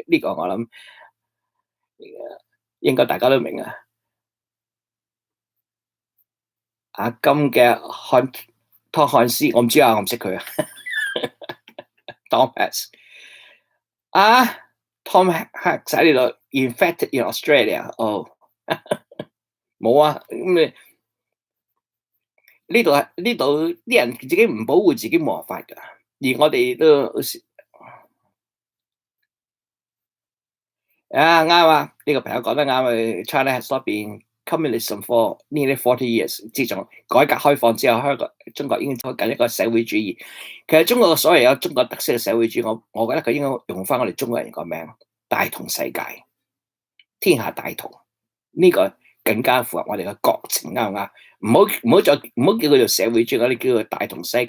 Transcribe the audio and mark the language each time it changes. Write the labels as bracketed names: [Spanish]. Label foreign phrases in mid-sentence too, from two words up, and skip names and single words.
[Cantonese] 呢個我諗應該大家都明啊。阿金嘅湯漢斯，我唔知啊，我唔識佢啊。Thomas 啊，Tom Hanks 喺呢度 [English] infected in Australia。 [Cantonese] 哦，冇啊，咁呢度啲人自己唔保護自己冇辦法㗎，而我哋都啱啊！呢個朋友講得啱啊。 [English] China has not been communism for nearly 40 years。 [Cantonese] 自從改革開放之後，中國已經走緊一個社會主義。其實中國所謂有中國特色嘅社會主義，我覺得佢應該用翻我哋中國人個名，大同世界，天下大同。呢個更加符合我哋嘅國情，啱唔啱？唔好叫佢做社會主義，我哋叫佢大同世界。